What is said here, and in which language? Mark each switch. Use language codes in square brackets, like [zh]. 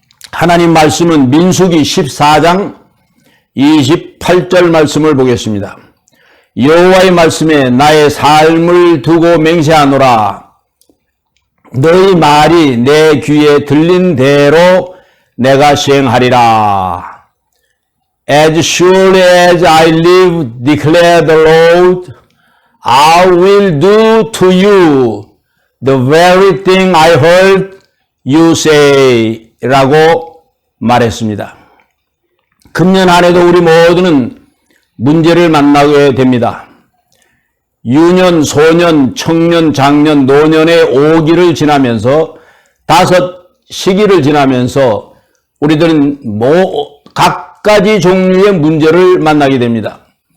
[ko] 하나님 말씀은 민수기 14장 28절 말씀을 보겠습니다. 여호와의 말씀에 나의 삶을 두고 맹세하노라. 너희 말이 내 귀에 들린 대로 내가 시행하리라. [en] As surely as I live, declare the Lord, I will do to you the very thing I heard you say [ko] 라고 말했습니다. 금년 한 해도 우리 모두는 문제를 만나게 됩니다. 유년, 소년, 청년, 장년, 노년의 5기를 지나면서 5 시기를 지나면서 우리들은 각가지 종류의 문제를 만나게 됩니다.